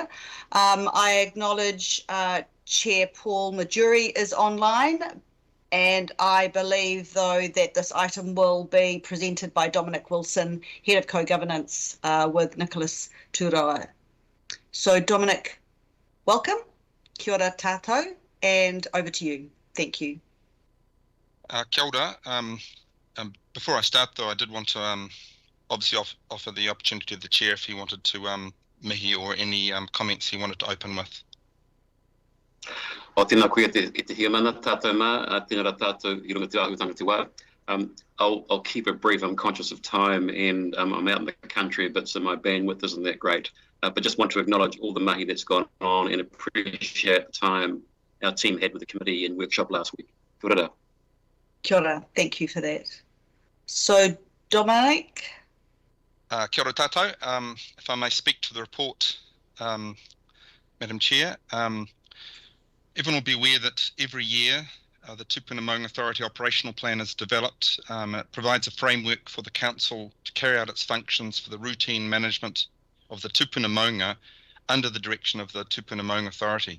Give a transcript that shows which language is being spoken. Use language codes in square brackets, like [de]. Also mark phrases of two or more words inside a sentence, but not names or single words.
[en] I acknowledge Chair Paul Majuri is online, and I believe, though, that this item will be presented by Dominic Wilson, Head of Co-Governance, with Nicholas Turoa. So, Dominic, welcome. [mi] Kia ora tātou, [en] and over to you. Thank you. [mi] Kia ora. [en] Before I start, though, I did want to obviously offer the opportunity to the Chair if he wanted to mihi or any comments he wanted to open with. [mi] O tēnā koe te hia mana tātou mā, tēnā rā tātou I runga te ahutanga te wā. [en] I'll keep it brief. I'm conscious of time and I'm out in the country a bit, so my bandwidth isn't that great. But just want to acknowledge all the mahi that's gone on and appreciate the time our team had with the committee and workshop last week. [mi] Kia ora. Kia ora. [en] Thank you for that. So, Dominic? [mi] Kia ora tātou. [en] If I may speak to the report, Madam Chair. Everyone will be aware that every year the Tūpuna Maunga Authority Operational Plan is developed. It provides a framework for the Council to carry out its functions for the routine management of the Tūpuna Maunga under the direction of the Tūpuna Maunga Authority.